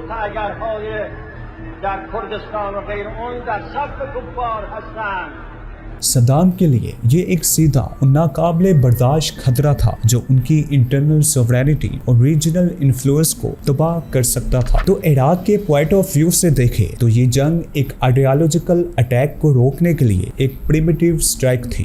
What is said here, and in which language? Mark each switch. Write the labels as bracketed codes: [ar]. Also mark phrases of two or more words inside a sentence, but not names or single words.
[fa] در کردستان و غیر اون در صف کفار هستند. [ur] صدام کے لیے یہ ایک سیدھا اور ناقابل برداشت خطرہ تھا جو ان کی [en] internal sovereignty [ur] اور [en] regional influence [ur] کو تباہ کر سکتا تھا۔ تو عراق کے [en] point of view [ur] سے دیکھے تو یہ جنگ ایک [en] ideological attack [ur] کو روکنے کے لیے ایک [en] preemptive strike [ur] تھی۔